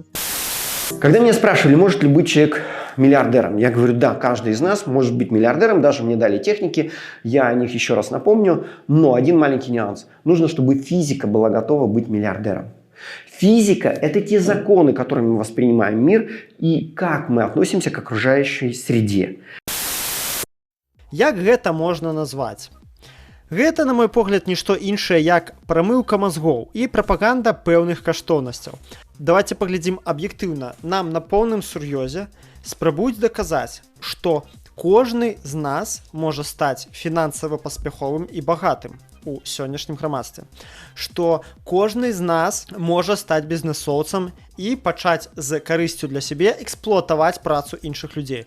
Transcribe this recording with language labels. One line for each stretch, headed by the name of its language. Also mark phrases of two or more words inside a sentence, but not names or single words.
Russian: Когда меня спрашивали, может ли быть человек миллиардером, я говорю, да, каждый из нас может быть миллиардером, даже мне дали техники, я о них еще раз напомню, но один маленький нюанс. Нужно, чтобы физика была готова быть миллиардером. Физика – это те законы, которыми мы воспринимаем мир и как мы относимся к окружающей среде.
Belarusian: Як гэта можна назваць? Гэта, на мой погляд, нішто іншае, як прамыўка мазгоў і прапаганда пэўных каштоўнасцяў. Давайте паглядзім аб'ектыўна. Нам на поўным сур'ёзе спрабуюць даказаць, што кожны з нас можа стаць фінансава паспяховым і багатым у сённяшнім грамадстве, што кожны з нас можа стаць бізнесоўцам і пачаць з карысцю для сябе эксплуатаваць працу іншых людзей.